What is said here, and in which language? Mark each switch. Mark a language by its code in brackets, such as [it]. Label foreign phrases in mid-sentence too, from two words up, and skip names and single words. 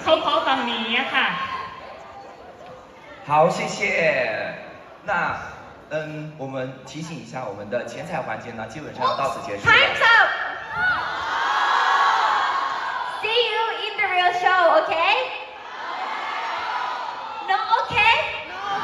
[th] เขาฝั่งนี้ค่ะ [zh] 好，谢谢。那我们提醒一下，我们的前彩环节呢，基本上要到此结束了。 [en] Time's up. See you in the real show, okay? No, okay?